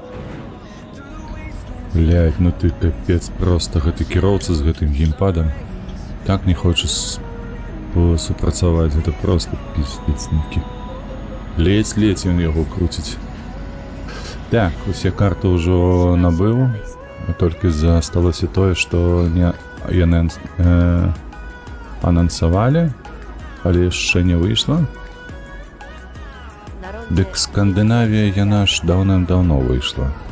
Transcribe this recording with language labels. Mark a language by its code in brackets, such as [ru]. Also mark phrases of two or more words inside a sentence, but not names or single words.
[be] Блядь, ну ты капец просто, гэты кіроўца з гэтым геймпадам. [ru] Так не хочешь супрацаваць, это просто пиздец нейкі. [be] Ледзь ён яго крутіць. Так, усе карты ўжо набыў, толькі засталося тое, што яны анансавалі, але яшчэ не выйшла. Дык Скандынавія, яна ж даўным-даўно выйшла.